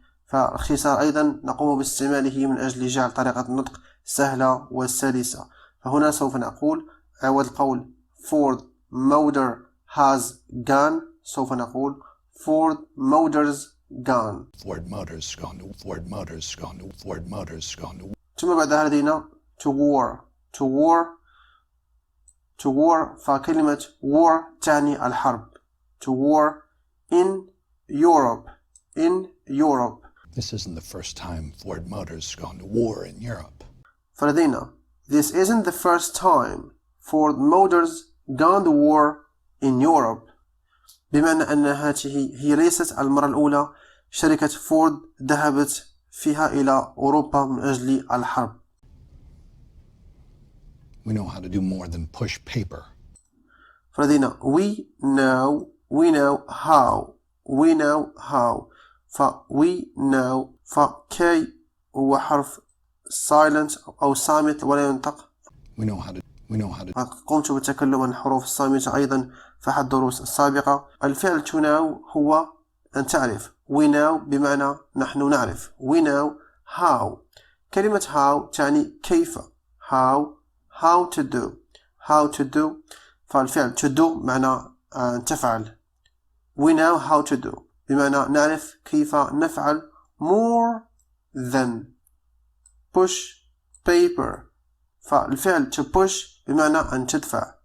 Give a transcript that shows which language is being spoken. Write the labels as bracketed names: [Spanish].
[Arabic] فالاختصار أيضا نقوم باستعماله من أجل جعل طريقة النطق سهلة وسلسة. فهنا سوف نقول عوض القول [English] Ford motor has gone [Arabic] سوف نقول [English] Ford motors gone. Ford Motors gone to Ford Motors gone to Ford Motors gone to. [Arabic] ثم بعدها لدينا [English] to war. to war to war [Arabic] فكلمة war تعني الحرب. [English] to war in Europe. in Europe. This isn't the first time Ford Motors gone to war in Europe. [Arabic] فلدينا [English] This isn't the first time Ford Motors gone to war in Europe. [Arabic] بمعنى أن هذه هي ليست المرة الأولى شركة فورد ذهبت فيها إلى أوروبا من أجل الحرب. [English] We know how to do more than push paper. [Arabic] فلدينا [English] we know how [Arabic] ف [English] we know [Arabic] فكي هو حرف silent أو صامت ولا ينطق. [English] We know how to. [Arabic] قمت بالتكلم عن الحروف الصامتة أيضا في أحد الدروس السابقة. الفعل [English] to know [Arabic] هو أن تعرف. [English] we know [Arabic] بمعنى نحن نعرف. [English] we know how. [Arabic] كلمة how تعني كيف. [English] how to do [Arabic] فالفعل [English] to do [Arabic] معنى أن تفعل. [English] we know how to do [Arabic] بمعنى نعرف كيف نفعل [English] more than push paper [Arabic] فالفعل [English] to push [Arabic] بمعنى أن تدفع.